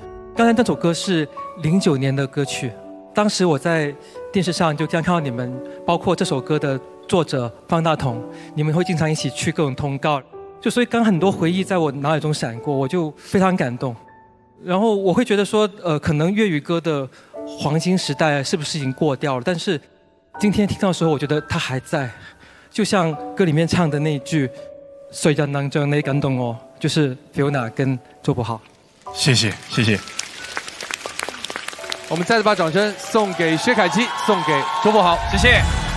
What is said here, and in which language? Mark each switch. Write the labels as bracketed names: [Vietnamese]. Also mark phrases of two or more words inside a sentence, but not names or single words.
[Chinese] 剛才那首歌是09年的歌曲，當時我在電視上就這樣看到你們，包括這首歌的作者方大同，你們會經常一起去各種通告，就所以剛很多回憶在我腦海中閃過，我就非常感動。然後我會覺得說，可能粵語歌的黃金時代是不是已經過掉了？但是今天聽到的時候，我覺得它還在。就像歌里面唱的那一句"谁人能将你感动我"，就是 Fiona 跟周柏豪。谢谢，谢谢。我们再次把掌声送给薛凯琪，送给周柏豪，谢谢。